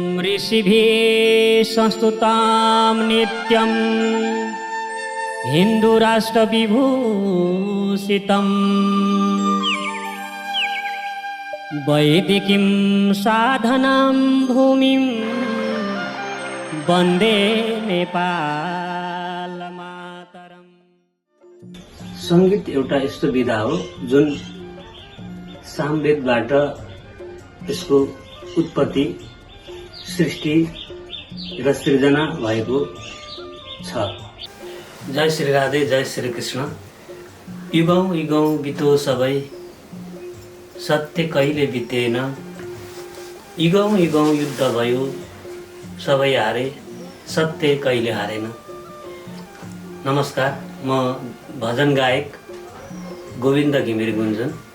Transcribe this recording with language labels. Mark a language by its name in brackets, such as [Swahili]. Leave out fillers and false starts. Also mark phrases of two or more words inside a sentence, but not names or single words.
[Sanskrit] ऋषिभिः संस्तुतां नित्यं हिन्दुराष्ट्रविभूषितम् वैदिकीं साधनां भूमिं वन्दे नेपालमातरम्। [Nepali] सङ्गीत एउटा यस्तो विधा हो जुन सामवेदबाट यसको उत्पत्ति, सृष्टि र सृजना भएको छ। जय श्री राधे, जय श्री कृष्ण। युगौँ युगौँ बितो सबै, सत्य कहिले बितेन। युगौँ युगौँ युद्ध भयो, सबै हारे, सत्य कहिले हारेन। नमस्कार, म भजन गायक गोविन्द घिमिरे गुन्जन।